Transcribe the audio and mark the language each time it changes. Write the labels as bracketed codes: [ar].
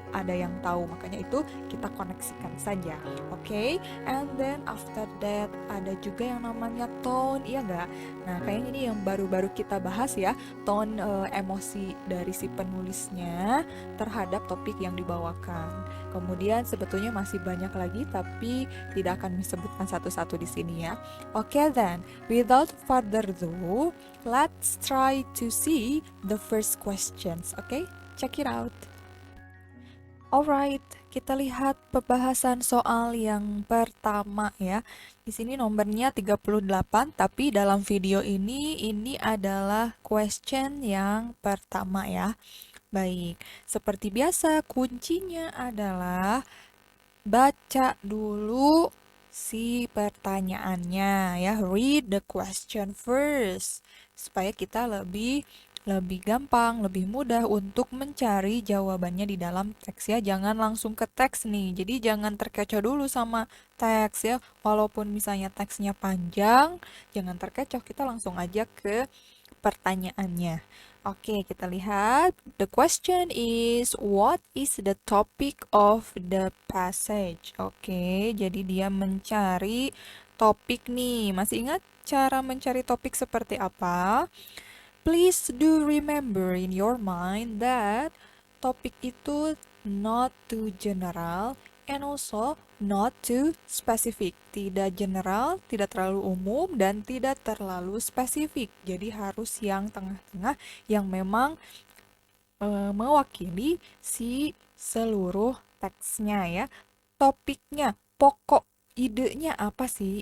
[id] ada yang tahu, makanya itu kita koneksikan saja. Oke, [en] and then after that [id] ada juga yang namanya tone, iya nggak? Nah, kayaknya ini yang baru-baru kita bahas ya, tone emosi dari si penulisnya terhadap topik yang dibawakan. Kemudian sebetulnya masih banyak lagi, tapi tidak akan disebutkan satu-satu di sini ya. [en] Oke, then without further ado, let's try to see the first questions. Okay, check it out. Alright, [id] kita lihat pembahasan soal yang pertama ya. Di sini nomornya 38, tapi dalam video ini adalah question yang pertama ya. Baik, seperti biasa kuncinya adalah baca dulu si pertanyaannya ya. [en] Read the question first [id] supaya kita lebih gampang, lebih mudah untuk mencari jawabannya di dalam teks ya. Jangan langsung ke teks nih. Jadi jangan terkecoh dulu sama teks ya. Walaupun misalnya teksnya panjang, jangan terkecoh. Kita langsung aja ke pertanyaannya. Oke, kita lihat. [en] The question is, what is the topic of the passage? [id] Oke, jadi dia mencari topik nih. Masih ingat cara mencari topik seperti apa? [en] Please do remember in your mind that [id] topik itu [en] not too general and also not too specific. [id] Tidak general, tidak terlalu umum, dan tidak terlalu spesifik. Jadi harus yang tengah-tengah yang memang mewakili si seluruh teksnya ya. Topiknya, pokok idenya apa sih?